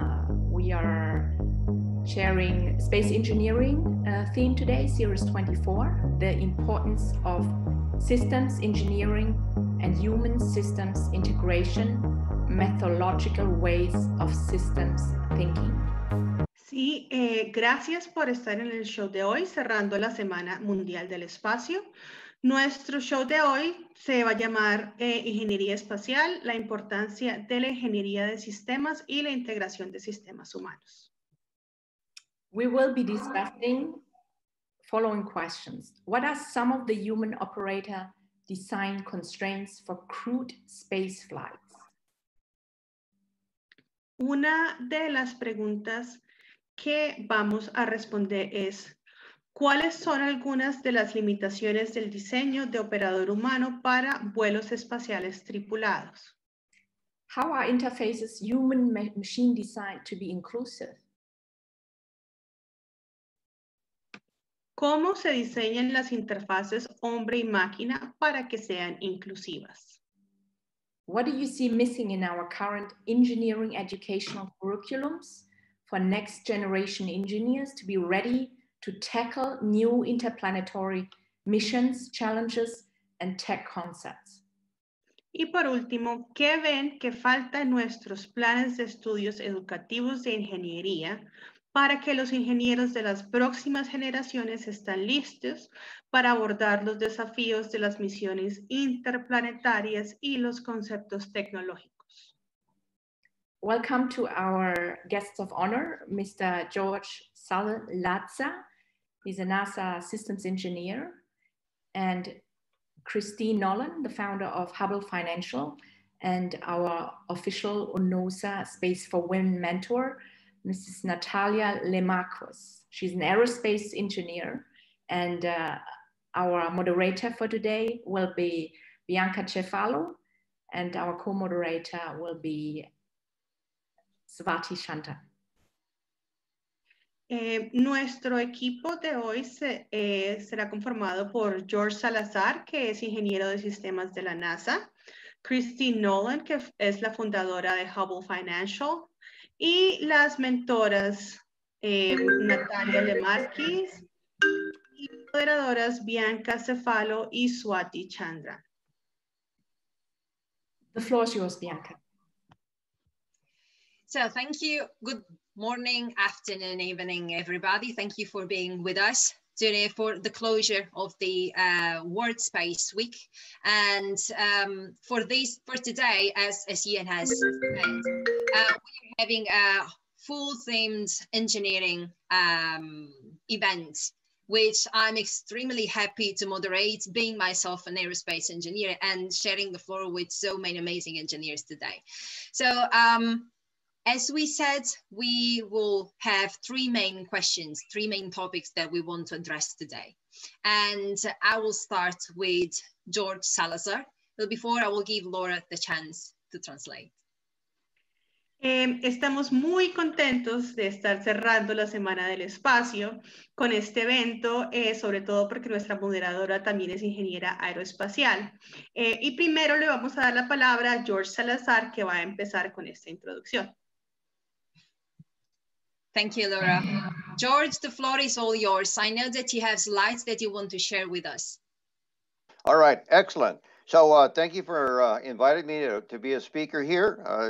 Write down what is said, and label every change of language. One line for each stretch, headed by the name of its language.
English: We are sharing space engineering theme today, series 24, the importance of systems engineering and human systems integration, methodological ways of systems thinking.
Spanish: Sí, gracias por estar en el show de hoy, cerrando la Semana Mundial del Espacio. Nuestro show de hoy se va a llamar Ingeniería Espacial, la importancia de la ingeniería de sistemas y la integración de sistemas humanos.
English: We will be discussing following questions. What are some of the human operator design constraints for crewed space flights?
Spanish: Una de las preguntas que vamos a responder es, ¿cuáles son algunas de las limitaciones del diseño de operador humano para vuelos espaciales tripulados?
English: How are interfaces human-machine designed to be inclusive?
Spanish: ¿Cómo se diseñan las interfaces hombre y máquina para que sean inclusivas?
English: What do you see missing in our current engineering educational curriculums for next generation engineers to be ready to tackle new interplanetary missions, challenges, and tech concepts?
Spanish: Y por último, ¿qué ven que falta en nuestros planes de estudios educativos de ingeniería para que los ingenieros de las próximas generaciones estén listos para abordar los desafíos de las misiones interplanetarias y los conceptos tecnológicos?
English: Welcome to our guests of honor, Mr. George Salazar. He's a NASA systems engineer, and Christine Nolan, the founder of Hubble Financial, and our official UNOSA Space for Women mentor, Mrs. Natalia Lemarcos. She's an aerospace engineer, and our moderator for today will be Bianca Cefalo, and our co-moderator will be Swati Shanta.
Spanish: Nuestro equipo de hoy será conformado por George Salazar, que es ingeniero de sistemas de la NASA, Christine Nolan, que es la fundadora de Hubble Financial, y las mentoras Natalia Lemarquis y moderadoras Bianca Cefalo y Swati Chandra.
English: The floor is yours, Bianca. So thank you. Good morning, afternoon, evening, everybody. Thank you for being with us today for the closure of the World Space Week. And for today, as Ian has said, we're having a full themed engineering event, which I'm extremely happy to moderate, being myself an aerospace engineer and sharing the floor with so many amazing engineers today. So as we said, we will have three main questions, three main topics that we want to address today. And I will start with George Salazar, but before I will give Laura the chance to translate.
Spanish: Estamos muy contentos de estar cerrando la Semana del Espacio con este evento, sobre todo porque nuestra moderadora también es ingeniera aeroespacial. Y primero le vamos a dar la palabra a George Salazar, que va a empezar con esta introducción.
English: Thank you, Laura. George, the floor is all yours. I know that you have slides that you want to share with us. All right, excellent. So thank you for inviting me to be a speaker here.